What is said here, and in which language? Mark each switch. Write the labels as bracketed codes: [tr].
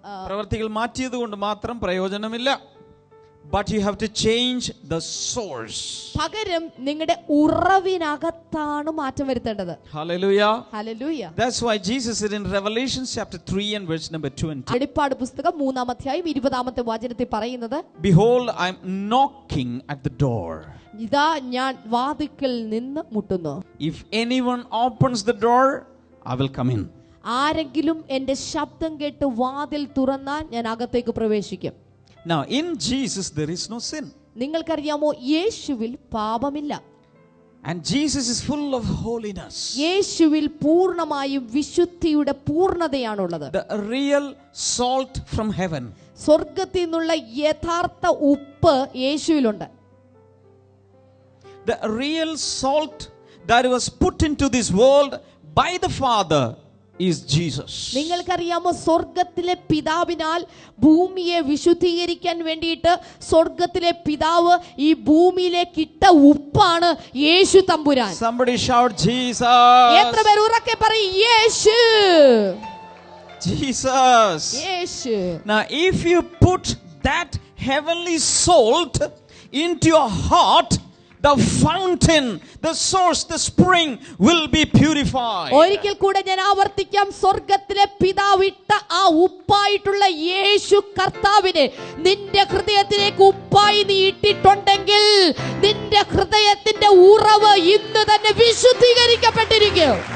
[ml] പ്രവർത്തികൾ മാറ്റിയത് കൊണ്ട് മാത്രം പ്രയോജനമില്ല. [en] But you have to change the source. [ml] പകരം നിങ്ങളുടെ ഉറവിനകത്താണ് മാറ്റം വരുത്തേണ്ടത്. [en] Hallelujah. [ml] Hallelujah. [en] That's why Jesus said in Revelation chapter 3 and verse number 20. [ml] വെളിപ്പാട് പുസ്തകം 3-ാം അധ്യായം 20-ാമത്തെ വചനത്തിൽ പറയുന്നത്, [en] Behold, I am knocking at the door. [ml] ഇതാ ഞാൻ വാതിൽക്കൽ നിന്ന് മുട്ടുന്നു. [en] If anyone opens the door, I will come in. [ml] ആരെങ്കിലും എന്റെ ശബ്ദം കേട്ട് വാതിൽ തുറന്നാൽ ഞാൻ അകത്തേക്ക് പ്രവേശിക്കും. [en] Now in Jesus there is no sin. [ml] നിങ്ങൾക്കറിയാമോ, യേശുവിൽ പാപമില്ല. [en] And Jesus is full of holiness. [ml] യേശുവിൽ പൂർണ്ണമായും വിശുദ്ധിയുടെ പൂർണ്ണതയാണുള്ളത്. [en] The real salt from heaven. [ml] സ്വർഗ്ഗത്തിൽ നിന്നുള്ള യഥാർത്ഥ ഉപ്പ് യേശുവിലുണ്ട്. [en] The real salt that was put into this world by the Father is Jesus. [ml] നിങ്ങൾക്കറിയാമോ, സ്വർഗ്ഗത്തിലെ പിതാവിനാൽ ഭൂമിയെ വിശുദ്ധീകരിക്കാൻ വേണ്ടിയിട്ട് സ്വർഗ്ഗത്തിലെ പിതാവ് ഈ ഭൂമിയിലേക്ക് ഇട്ട ഉപ്പാണ് യേശു തമ്പുരാൻ. [en] Somebody shout Jesus. [ml] എത്ര പേർ ഉറക്കെ പറയും യേശു? [en] Jesus. [ml] Yeshu. [en] Now if you put that heavenly salt into your heart, the fountain, the source, the spring will be purified. [ml] ഒരിക്കൽ കൂടെ ഞാൻ ആവർത്തിക്കാം, സ്വർഗ്ഗത്തിലെ പിതാവിട്ട ആ ഉപ്പായിട്ടുള്ള യേശു കർത്താവിനെ നിന്റെ ഹൃദയത്തിലേക്ക് ഉപ്പായി നീ ഇട്ടിട്ടുണ്ടെങ്കിൽ നിന്റെ ഹൃദയത്തിന്റെ ഉറവ് ഇന്ന് തന്നെ വിശുദ്ധീകരിക്കപ്പെട്ടിരിക്കും.